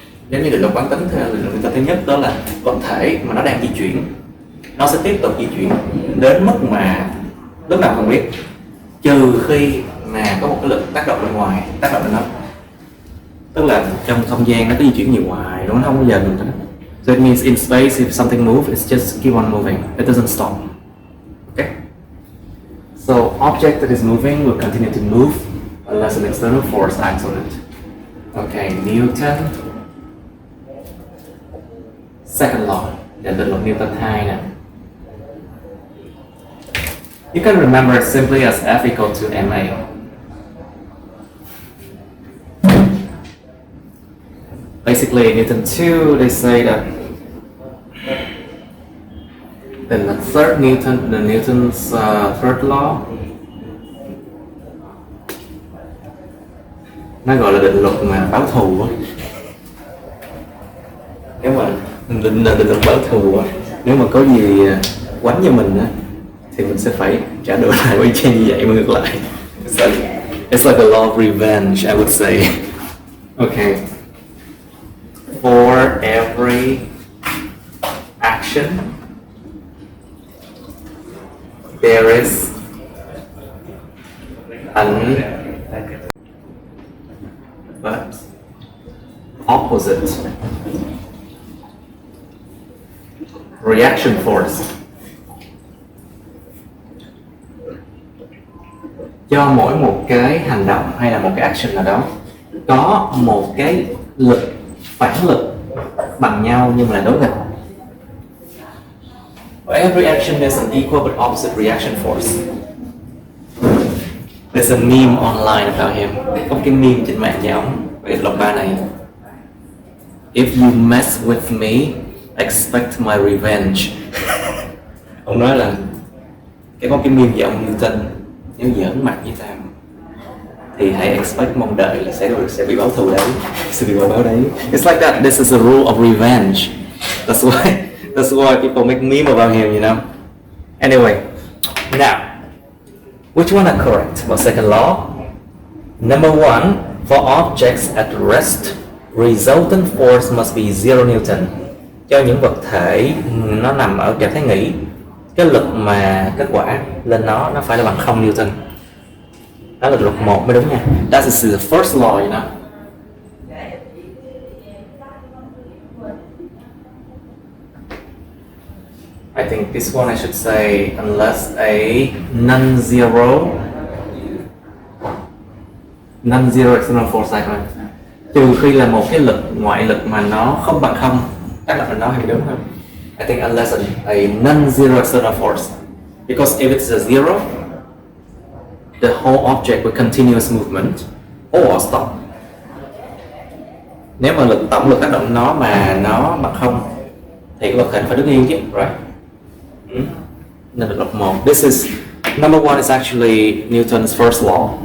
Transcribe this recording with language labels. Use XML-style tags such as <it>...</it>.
<vi>Giống như định luật quán tính thì định luật thứ nhất đó là vật thể mà nó đang di chuyển, nó sẽ tiếp tục di chuyển đến mức mà lúc nào không biết, trừ khi mà có một cái lực tác động bên ngoài, tác động lên nó. Tức là trong không gian nó có di chuyển nhiều hoài, nó không bao giờ ngừng.</vi> <en>So it means in space if something moves, it's just keep on moving. It doesn't stop. Okay? So object that is moving will continue to move unless an external force acts on it. Okay, Newton second law,</en> <vi>định luật Newton 2 nè.</vi> <en>You can remember it simply as F equal to ma. Basically, Newton 2, they say that then the Newton's third law,</en> <vi>nó gọi là định luật mà báo thù á. Nếu mà định luật báo thù á, nếu mà có gì quánh cho mình á, thì mình sẽ phải trả đũa lại y chang như vậy mà ngược lại.</vi> <en>It's like a law of revenge, I would say. Okay. For every action, there is an opposite reaction force.</en> <vi>Cho mỗi một cái hành động hay là một cái action nào đó có một cái lực phản lực bằng nhau nhưng mà là đối nghịch.</vi> <en>Every action has an equal but opposite reaction force. There's a meme online about him.</en> <vi>Có cái meme trên mạng về ông về luật ba này.</vi> <en>If you mess with me, expect my revenge.</en> <vi>Ông nói là có cái meme về ông Newton, nếu giỡn mặt với tao thì hãy expect, mong đợi là sẽ bị báo thù đấy, sẽ bị báo đấy.</vi> <en>It's like that. This is a rule of revenge. That's why people make meme about him, you know. Anyway, now, which one are correct about second law? Number one, for objects at rest, resultant force must be 0 Newton.</en> <vi>Cho những vật thể nó nằm ở trạng thái nghỉ, cái lực mà kết quả lên nó phải là bằng 0 Newton. Đó là luật 1 mới đúng nha.</vi> <en>That is the first law, you know. I think this one I should say, unless a non-zero external force,</en> <vi>trừ khi là một cái lực ngoại lực mà nó không bằng không, tác động lên nó, hay đúng không?</vi> <en>I think unless a non-zero external force, because if it's a zero, the whole object will continuous movement or stop.</en> <vi>Nếu mà tổng lực tác động nó mà nó bằng không thì cái vật thể phải đứng yên chứ, right? Nên là luật 1.</vi> <en>Number one is actually Newton's first law.</en>